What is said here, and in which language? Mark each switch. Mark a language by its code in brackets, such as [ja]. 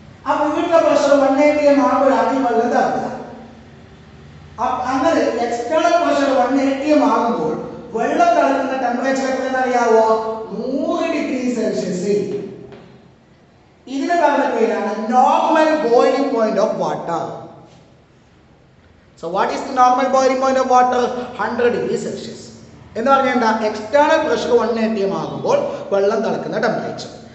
[ml] അപ്പൊ ഇവിടുത്തെ pressure 1 atm ആകുമ്പോഴാണ് ഈ വെള്ളം തിളക്കുക. അങ്ങനെ എക്സ്റ്റേണൽ പ്രഷർ 1 atm ആകുമ്പോൾ വെള്ളം തിളക്കുന്ന ടെമ്പറേച്ചർ എത്രയെന്ന് അറിയാവോ? 100 ഡിഗ്രി സെൽഷ്യസ്. ഇതിന് പറഞ്ഞ പേരാണ് normal boiling point of water. [en] So what is the normal boiling point of water? 100 degree Celsius. [ml] എന്ന് പറഞ്ഞാൽ എന്താ? എക്സ്റ്റേണൽ പ്രഷർ 1 atm ആകുമ്പോൾ വെള്ളം തിളക്കുന്ന ടെമ്പറേച്ചർ.